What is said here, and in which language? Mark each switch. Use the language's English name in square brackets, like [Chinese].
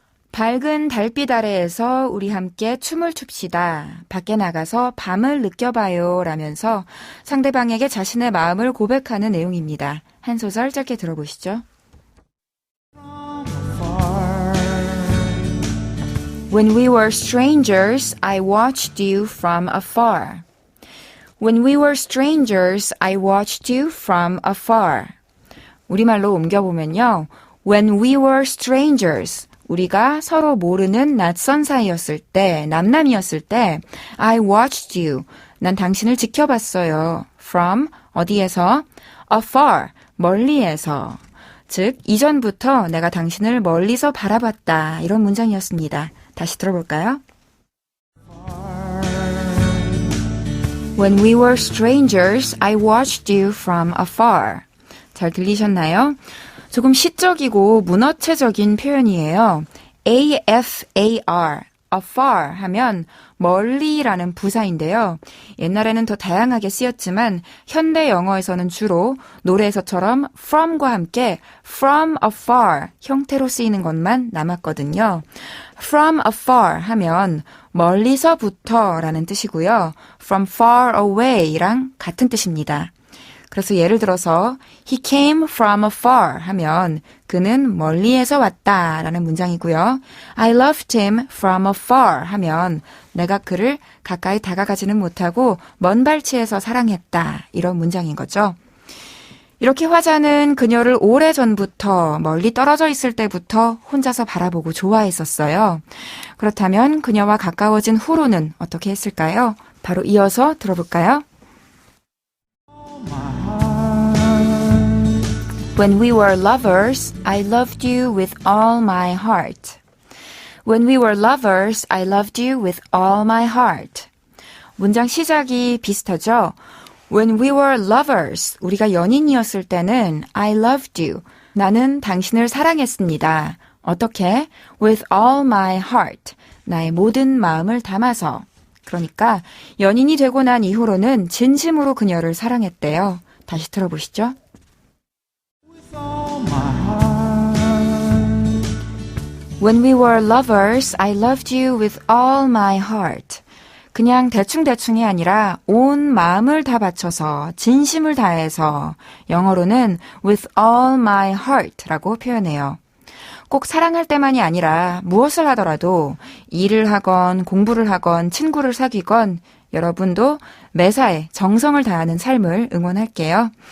[Korean] 밝은 달빛 아래에서 우리 함께 춤을 춥시다. 밖에 나가서 밤을 느껴봐요. 라면서 상대방에게 자신의 마음을 고백하는 내용입니다. 한 소절 짧게 들어보시죠. [English] When we were strangers, I watched you from afar. When we were strangers, I watched you from afar. [Korean] 우리말로 옮겨보면요. [English] When we were strangers, [Korean] 우리가 서로 모르는 낯선 사이였을 때, 남남이었을 때, [English] I watched you. [Korean] 난 당신을 지켜봤어요. [English] From, [Korean] 어디에서? Afar, 멀리에서. 즉, 이전부터 내가 당신을 멀리서 바라봤다. 이런 문장이었습니다. 다시 들어볼까요? [English] When we were strangers, I watched you from afar. [Korean] 잘 들리셨나요? 조금 시적이고 문어체적인 표현이에요. AFAR, afar 하면 멀리라는 부사인데요. 옛날에는 더 다양하게 쓰였지만 현대 영어에서는 주로 노래에서처럼 from과 함께 from afar 형태로 쓰이는 것만 남았거든요. From afar 하면 멀리서부터라는 뜻이고요. From far away랑 같은 뜻입니다. 그래서 예를 들어서 [English] He came from afar [Korean] 하면 그는 멀리에서 왔다라는 문장이고요. [English] I loved him from afar [Korean] 하면 내가 그를 가까이 다가가지는 못하고 먼 발치에서 사랑했다 이런 문장인 거죠. 이렇게 화자는 그녀를 오래전부터 멀리 떨어져 있을 때부터 혼자서 바라보고 좋아했었어요. 그렇다면 그녀와 가까워진 후로는 어떻게 했을까요? 바로 이어서 들어볼까요? [English] When we were lovers, I loved you with all my heart. When we were lovers, I loved you with all my heart. [Korean] 문장 시작이 비슷하죠? [English] When we were lovers, [Korean] 우리가 연인이었을 때는 [English] I loved you. [Korean] 나는 당신을 사랑했습니다. 어떻게? [English] With all my heart. [Korean] 나의 모든 마음을 담아서. 그러니까 연인이 되고 난 이후로는 진심으로 그녀를 사랑했대요. 다시 들어보시죠. [English] When we were lovers, I loved you with all my heart. [Korean] 그냥 대충대충이 아니라 온 마음을 다 바쳐서 진심을 다해서 영어로는 [English] with all my heart [Korean] 라고 표현해요. 꼭 사랑할 때만이 아니라 무엇을 하더라도 일을 하건 공부를 하건 친구를 사귀건 여러분도 매사에 정성을 다하는 삶을 응원할게요.